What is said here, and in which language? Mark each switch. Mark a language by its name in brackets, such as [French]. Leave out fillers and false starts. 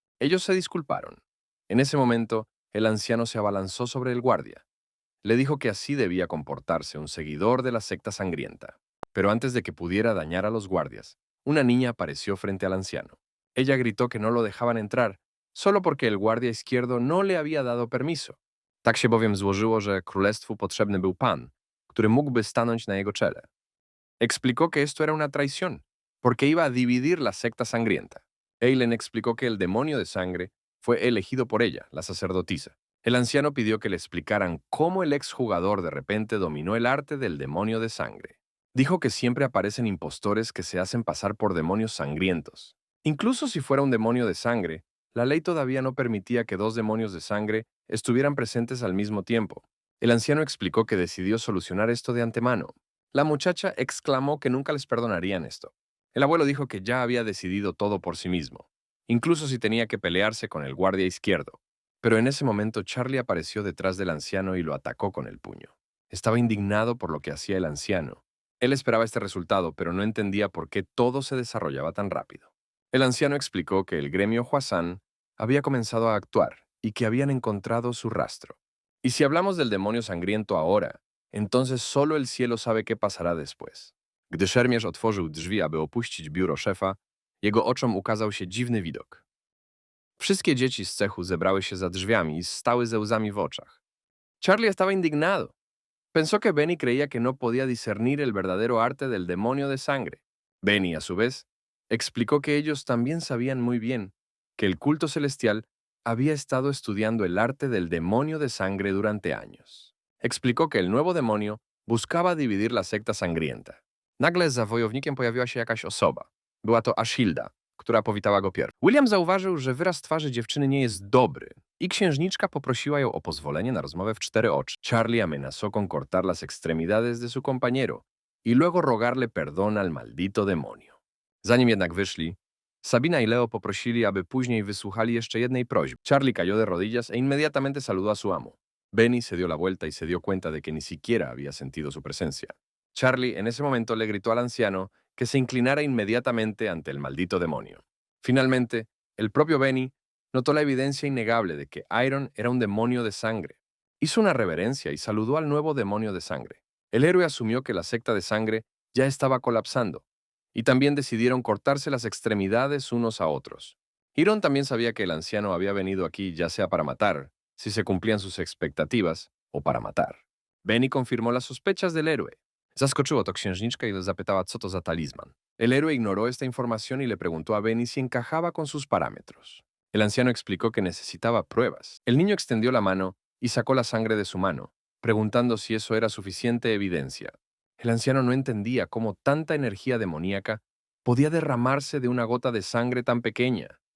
[Spanish] Ellos se disculparon. En ese momento, el anciano se abalanzó sobre el guardia. Le dijo que así debía comportarse un seguidor de la secta sangrienta. Pero antes de que pudiera dañar a los guardias, una niña apareció frente al anciano. Ella gritó que no lo dejaban entrar, solo porque el guardia izquierdo no le había dado permiso. [Polish] Tak się bowiem złożyło, że królestwu potrzebny był pan, który mógłby stanąć na jego czele. [Spanish] Explicó que esto era una traición, porque iba a dividir la secta sangrienta. Eileen explicó que el demonio de sangre fue elegido por ella, la sacerdotisa. El anciano pidió que le explicaran cómo el exjugador de repente dominó el arte del demonio de sangre. Dijo que siempre aparecen impostores que se hacen pasar por demonios sangrientos. Incluso si fuera un demonio de sangre, la ley todavía no permitía que dos demonios de sangre estuvieran presentes al mismo tiempo. El anciano explicó que decidió solucionar esto de antemano. La muchacha exclamó que nunca les perdonarían esto. El abuelo dijo que ya había decidido todo por sí mismo, incluso si tenía que pelearse con el guardia izquierdo. Pero en ese momento Charlie apareció detrás del anciano y lo atacó con el puño. Estaba indignado por lo que hacía el anciano. Él esperaba este resultado, pero no entendía por qué todo se desarrollaba tan rápido. El anciano explicó que el gremio Huasan había comenzado a actuar y que habían encontrado su rastro. Y si hablamos del demonio sangriento ahora, entonces solo el cielo sabe qué pasará después. [Polish] Gdy szermierz otworzył drzwi, aby opuścić biuro szefa, jego oczom ukazał się dziwny widok. Wszystkie dzieci z cechu zebrały się za drzwiami i stały ze łzami w oczach. [Spanish] Charlie estaba indignado. Pensó que Benny creía que no podía discernir el verdadero arte del demonio de sangre. Benny, a su vez, explicó que ellos también sabían muy bien que el culto celestial había estado estudiando el arte del demonio de sangre durante años. Explicó que el nuevo demonio buscaba dividir la secta sangrienta. [Polish] Nagle za wojownikiem pojawiła się jakaś osoba. Była to Ashilda, która powitała go pierwszy. William zauważył, że wyraz twarzy dziewczyny nie jest dobry i księżniczka poprosiła ją o pozwolenie na rozmowę w cztery oczy. [Spanish] Charlie amenazó con cortar las extremidades de su compañero y luego rogarle perdón al maldito demonio. [Polish] Zanim jednak wyszli, Sabina y Leo poprosili, aby później wysłuchali jeszcze jednej prośby. [Spanish] Charlie cayó de rodillas e inmediatamente saludó a su amo. Benny se dio la vuelta y se dio cuenta de que ni siquiera había sentido su presencia. Charlie en ese momento le gritó al anciano que se inclinara inmediatamente ante el maldito demonio. Finalmente, el propio Benny notó la evidencia innegable de que Iron era un demonio de sangre. Hizo una reverencia y saludó al nuevo demonio de sangre. El héroe asumió que la secta de sangre ya estaba colapsando, y también decidieron cortarse las extremidades unos a otros. Iron también sabía que el anciano había venido aquí ya sea para matar, si se cumplían sus expectativas, o para matar. Benny confirmó las sospechas del héroe. [Polish] Zaskoczyło to księżniczkę i zapytała, co to za talizman. [Spanish] El héroe ignoró esta información y le preguntó a Benny si encajaba con sus parámetros. El anciano explicó que necesitaba pruebas. El niño extendió la mano y sacó la sangre de su mano, preguntando si eso era suficiente evidencia. El anciano no entendía cómo tanta energía demoníaca podía derramarse de una gota de sangre tan pequeña.